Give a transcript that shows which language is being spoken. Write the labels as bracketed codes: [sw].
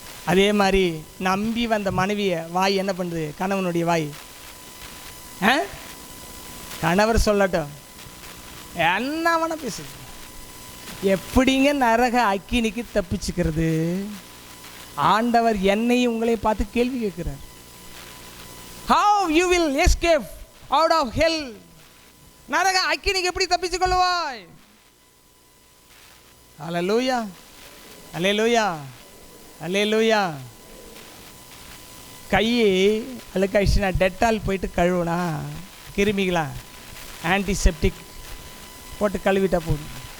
[ta] அதே மாதிரி நம்பி வந்த மனைவியை வாய் என்ன பண்ணுது? கணவனுடைய வாய் கணவர் சொல்லட்டும் என்னவன பேசுது. எப்படிங்க நரக அக்கினிக்கு தப்பிச்சுக்கிறது? ஆண்டவர் என்னையும் உங்களை பார்த்து கேள்வி கேட்கிறார். [en] How you will escape out of hell? [ta] நரக அக்கினிக்கு எப்படி தப்பிச்சு கொள்வாய்? அல்லேலூயா, அல்லேலூயா, அல்லேலூயா. கையை அழுக்காயிடுச்சுன்னா டெட்டால் போயிட்டு கழுவுனா, கிருமிகளா ஆன்டிசெப்டிக் போட்டு கழுவிட்டா போதும்.